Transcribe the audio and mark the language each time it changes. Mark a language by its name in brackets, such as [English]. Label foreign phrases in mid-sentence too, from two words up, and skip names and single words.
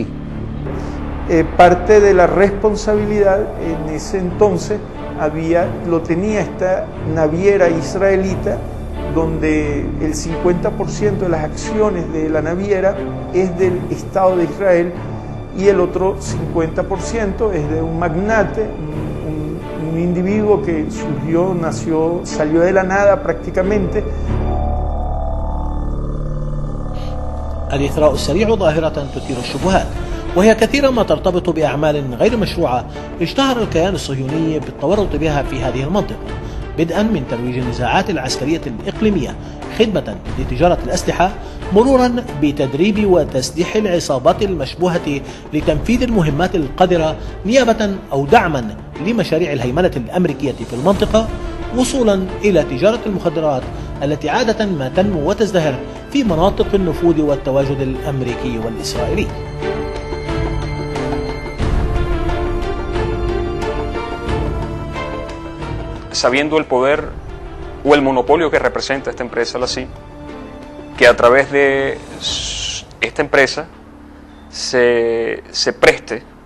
[Spanish] Parte de la responsabilidad en ese entonces lo tenía esta naviera israelita, donde el 50% de las acciones de la naviera es del Estado de Israel y el otro 50% es de un magnate, un individuo que salió de la nada prácticamente. [Arabic] الإثراء السريع ظاهرة تثير الشبهات، وهي كثيرا ما ترتبط بأعمال غير مشروعة اشتهر الكيان الصهيوني بالتورط بها في هذه المنطقة، بدءا من ترويج النزاعات العسكرية الإقليمية خدمة لتجارة الأسلحة، مرورا بتدريب وتسليح العصابات المشبوهة لتنفيذ المهمات القذرة نيابة أو دعما لمشاريع الهيمنة الأمريكية في المنطقة، وصولا إلى تجارة المخدرات التي عادة ما تنمو وتزدهر في مناطق النفوذ والتواجد الأمريكي والإسرائيلي. [Spanish] Sabiendo el poder o el monopolio que representa esta empresa, la CIM, que a través de esta empresa se preste